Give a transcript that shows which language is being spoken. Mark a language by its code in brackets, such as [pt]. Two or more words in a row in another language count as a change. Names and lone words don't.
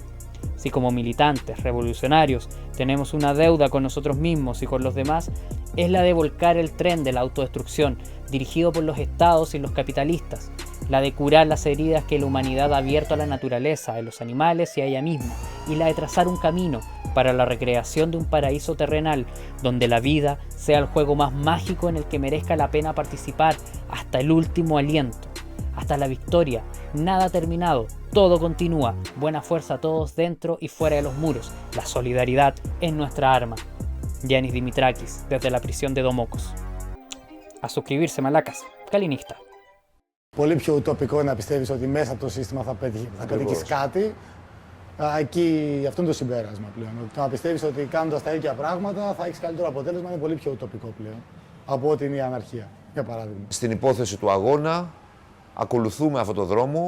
[es] Si como militantes, revolucionarios, tenemos una deuda con nosotros mismos y con los demás, es la de volcar el tren de la autodestrucción, dirigido por los estados y los capitalistas, la de curar las heridas que la humanidad ha abierto a la naturaleza, a los animales y a ella misma, y la de trazar un camino para la recreación de un paraíso terrenal, donde la vida sea el juego más mágico en el que merezca la pena participar hasta el último aliento, hasta la victoria. Nada terminado, todo continúa, buena fuerza a todos dentro y fuera de los muros, la solidaridad es nuestra arma. Yanis Dimitrakis, desde la prisión de Domokos. A suscribirse, malacas. Kalinista. [el] Πολύ πιο ουτοπικό να πιστεύεις ότι μέσα από το σύστημα θα πετύχεις κάτι. Εκεί αυτό είναι το συμπέρασμα πλέον. Το να πιστεύεις ότι κάνοντας τα ίδια πράγματα θα έχεις καλύτερο αποτέλεσμα είναι πολύ πιο ουτοπικό πλέον από ό,τι είναι η αναρχία, για παράδειγμα. Στην υπόθεση του αγώνα, ακολουθούμε αυτό το δρόμο.